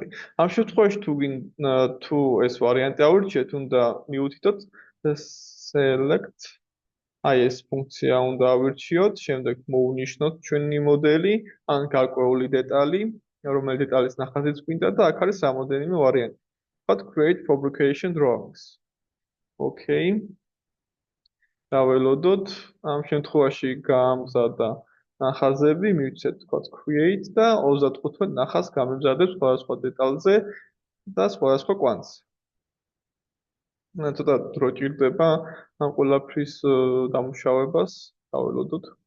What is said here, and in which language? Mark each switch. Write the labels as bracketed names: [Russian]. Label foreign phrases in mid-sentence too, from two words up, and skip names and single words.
[Georgian] ამ შემთხვევაში თუ ეს ვარიანტი ავირჩიეთ, უნდა მიუთითოთ select აი ეს ფუნქცია უნდა ავირჩიოთ, შემდეგ მოვუნიშნოთ ჩვენი მოდელი, ან გარკვეული დეტალი, რომელი დეტალის ნახაზიც გვინდა და აქ არის რამოდენიმე ვარიანტი. ვთქვათ [English] create fabrication drawings. Okay. [Georgian] დაველოდოთ, ამ შემთხვევაში გამზადა ნახაზები, მივცეთ ვთქვათ create და 35 ნახაზს გამემზადებს სხვადასხვა დეტალზე და სხვადასხვა კვანძზე. ცოტა დრო ჭირდება ამ ყველაფრის დამუშავებას, დაველოდოთ.